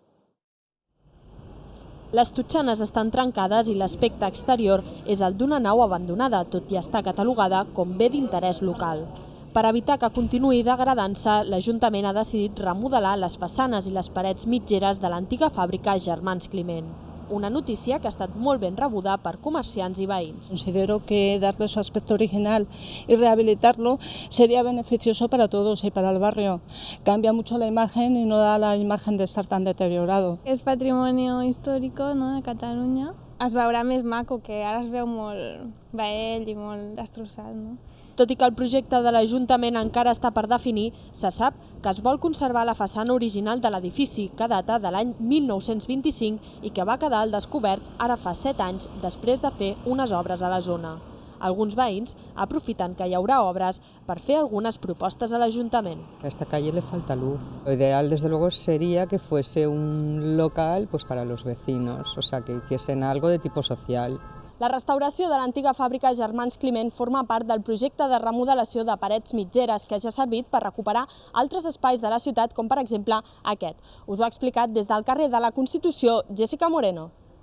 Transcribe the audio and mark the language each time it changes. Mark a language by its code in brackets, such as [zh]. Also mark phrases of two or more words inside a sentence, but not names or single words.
[ca] Les totxanes estan trencades i l'aspecte exterior és el d'una nau abandonada, tot i estar catalogada com bé d'interès local. Per evitar que continuï degradant-se, l'Ajuntament ha decidit remodelar les façanes i les parets mitgeres de l'antiga fàbrica Germans Climent. Una notícia que ha estat molt ben rebuda per comerciants i veïns. [es] Considero que darle su aspecto original y rehabilitarlo sería beneficioso para todos y para el barrio. Cambia mucho la imagen y no da la imagen de estar tan deteriorado. [ca] És patrimoni històric, no, de Catalunya. Es veurà més maco, que ara es veu molt vell i molt destrossat, no? Tot i que el projecte de l'Ajuntament encara està per definir, se sap que es vol conservar la façana original de l'edifici, que data de l'any 1925 i que va quedar al descobert ara fa 7 anys després de fer unes obres a la zona. Alguns veïns aprofiten que hi haurà obres per fer algunes propostes a l'Ajuntament. [es] A esta calle le falta luz. Lo ideal, desde luego, sería que fuese un local para los vecinos, o sea, que hiciesen algo de tipo social. [ca] La restauració de l'antiga fàbrica Germans Climent forma part del projecte de remodelació de parets mitgeres que ja ha servit per recuperar altres espais de la ciutat, com per exemple aquest. Us ho ha explicat des del carrer de la Constitució, Jessica Moreno.